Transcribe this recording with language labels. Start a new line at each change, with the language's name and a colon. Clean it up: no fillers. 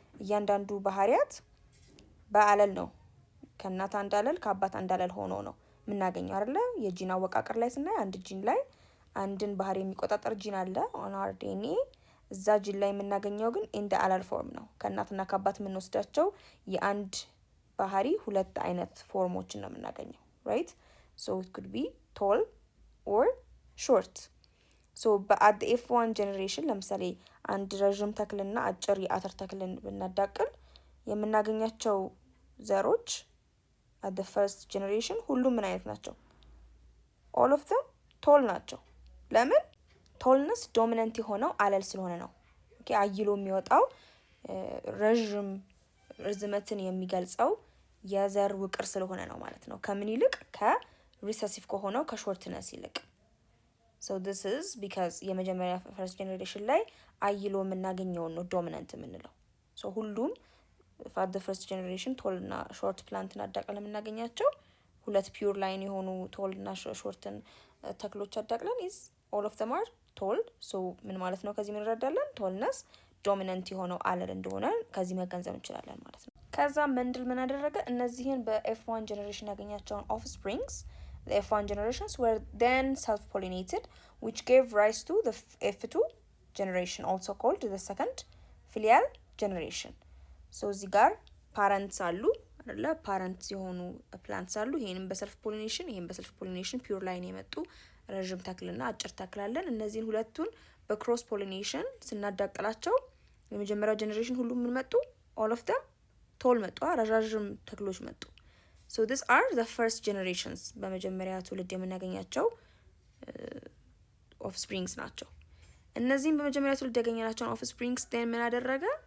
Amharic: እያንዳንዱ ባህሪያት በአለል ነው። ከእናት አንድ አለል ከአባት አንድ አለል ሆኖ ነው የምናገኘው አይደለ? የጂን አወቃቀር ላይ ስናይ አንድ ጂን ላይ አንድን ባህሪ የሚቆጣጠር ጂን አለ
English: on our DNA።
Amharic: እዛ ጂን ላይ የምናገኘው ግን እንደ አለል ፎርም ነው። ከእናትና ከአባት የምንወስዳቸው የአንድ ባህሪ ሁለት አይነት ፎርሞችን ነው የምናገኘው right?
English: so it could be tall or short። so at the F1 generation
Amharic: ለምሳሌ አንድ ረዥም ተክልና አጭር የአተር ተክልን ብናዳቅል የምናገኛቸው ዘሮች at the first generation ሁሉም ምን አይነት ናቸው?
English: all of them tall
Amharic: ናቸው። ለምን? ቶልነስ ዶሚናንት የሆነው አለል ስለሆነ ነው። ኦኬ አይሎ የሚወጣው ረዥም ርዝመትን የሚገልጸው የዘር ውቅር ስለሆነ ነው ማለት ነው። ከምን ይልቅ ከሪሰሲቭ ከሆነው ከሾርትነስ ይልቅ።
English: so this is because
Amharic: የመጀመሪያ first generation ላይ አይሎ የምናገኘው ነው ዶሚናንት የምንለው። so ሁሉም
English: for the first generation
Amharic: ቶል እና ሾርት ፕላንትን አዳቅለን የምናገኛቸው ሁለት ፒውር ላይን የሆኑ ቶል እና ሾርትን ተክሎች አዳቅለን
English: is all of them are told።
Amharic: so ምን ማለት ነው? ከዚህ ምን እንረዳለን? ቶልነስ ዶሚናንት የሆነው አለል እንደሆነ ከዚህ መገንዘብ እንችላለን ማለት ነው። ከዛ መንድል ምን አደረገ? እነዚህን በኤፍ1 ጀነሬሽን ያገኛቸውን ኦፍስፕሪንግስ
English: the F1 generations were then self-pollinated, which gave rise to the F2 generation, also called the second filial generation። so
Amharic: እዚህ ጋር ፓረንትስ አሉ አይደለ? ፓረንትስ የሆኑ ፕላንትስ አሉ። ይሄንም በሰልፍ ፖሊኔሽን ይሄን በሰልፍ ፖሊኔሽን ፒውር ላይን የመጡ ረዥም ተክልና አጭር ተክል አለን። እነዚህን ሁለቱን በክሮስ ፖሊኔሽን ስናዳቅላቸው የመጀመሪያው ጀነሬሽን ሁሉም ምን መጡ?
English: all of them
Amharic: ቶል መጡ፣ ረዣዥም ተክሎች መጡ።
English: so these are the first generations
Amharic: በመጀመሪያ ትውልድ የምናገኛቸው offsprings ናቸው። እነዚህም በመጀመሪያ ትውልድ ያገኘናቸውን offsprings then ምን አደረገ?